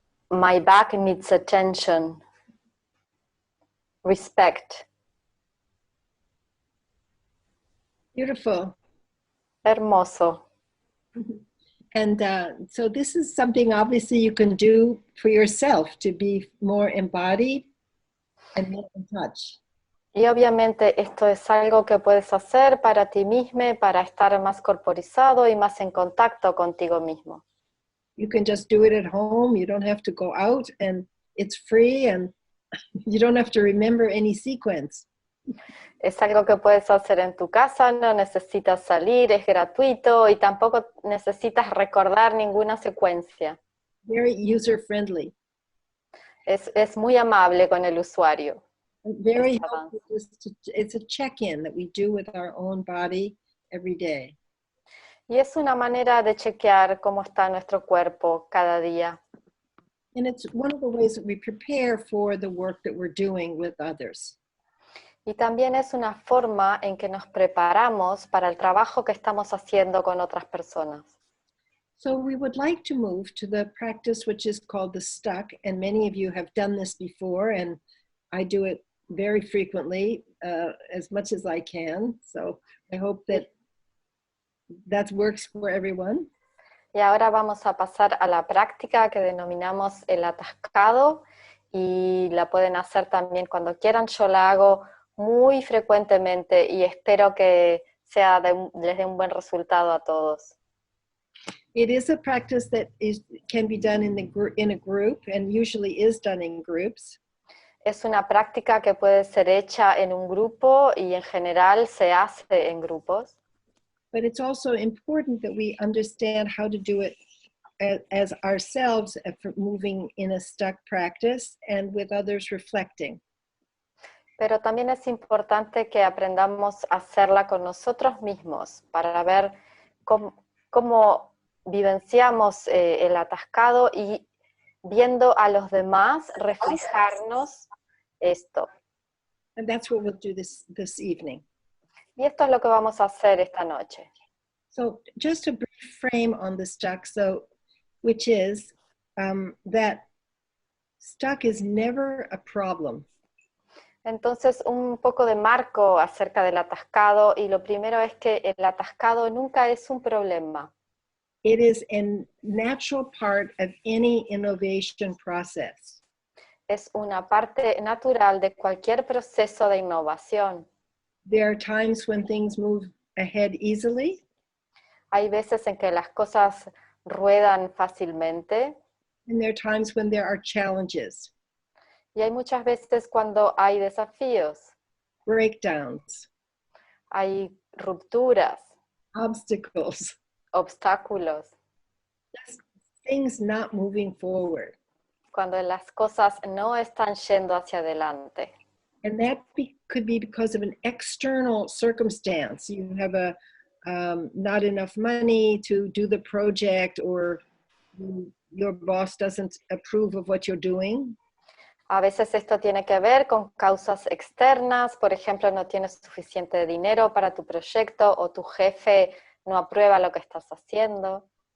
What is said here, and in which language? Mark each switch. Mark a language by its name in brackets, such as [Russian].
[English] My back needs attention, respect. Beautiful. [Spanish] Hermoso. [English] And so this is something obviously you can do for yourself to be more embodied and more in touch. [Spanish] Y obviamente esto es algo que puedes hacer para ti mismo, para estar más corporizado y más en contacto contigo mismo. [English] You can just do it at home. You don't have to go out, and it's free, and you don't have to remember any sequence. [Spanish] Es algo que puedes hacer en tu casa, no necesitas salir, es gratuito y tampoco necesitas recordar ninguna secuencia. [English] Very user-friendly. [Spanish] Es muy amable con el usuario. [English] Very helpful. It's a check-in that we do with our own body every day. [Spanish] Y es una manera de chequear cómo está nuestro cuerpo cada día. [English] And it's one of the ways that we prepare for the work that we're doing with others. [Spanish] Y también es una forma en que nos preparamos para el trabajo que estamos haciendo con otras personas. [English] So we would like to move to the practice which is called the stuck, and many of you have done this before, and I do it very frequently, as much as I can. So I hope that works for everyone. [Spanish] Y ahora vamos a pasar a la práctica que denominamos el atascado, y la pueden hacer también cuando quieran. Yo la hago muy frecuentemente y espero que les dé un buen resultado a todos. [English] It is a practice that can be done in a group, and usually is done in groups. [Spanish] Es una práctica que puede ser hecha en un grupo y en general se hace en grupos. [English] But it's also important that we understand how to do it as ourselves, moving in a stuck practice and with others reflecting. [Spanish] Pero también es importante que aprendamos a hacerla con nosotros mismos para ver cómo vivenciamos el atascado y viendo a los demás reflejarnos esto. [English] And that's what we'll do this evening. [Spanish] Y esto es lo que vamos a hacer esta noche. [English] So just a brief frame on the stuck, which is that stuck is never a problem. [Spanish] Entonces, un poco de marco acerca del atascado, y lo primero es que el atascado nunca es un problema. [English] It is a natural part of any innovation process. [Spanish] Es una parte natural de cualquier proceso de innovación. [English] There are times when things move ahead easily. [Spanish] Hay veces en que las cosas ruedan fácilmente. [English] And there are times when there are challenges. [Spanish] Y hay muchas veces cuando hay desafíos. [English] Breakdowns. [Spanish] Hay rupturas. [English] Obstacles. [Spanish] Obstáculos. [English] Just things not moving forward. [Spanish] Cuando las cosas no están yendo hacia adelante. [English] And that could be because of an external circumstance. You have not enough money to do the project, or your boss doesn't approve of what you're doing. [Spanish] A veces esto tiene que ver con causas externas, por ejemplo, no tienes suficiente dinero para tu proyecto o tu jefe no aprueba lo que estás haciendo.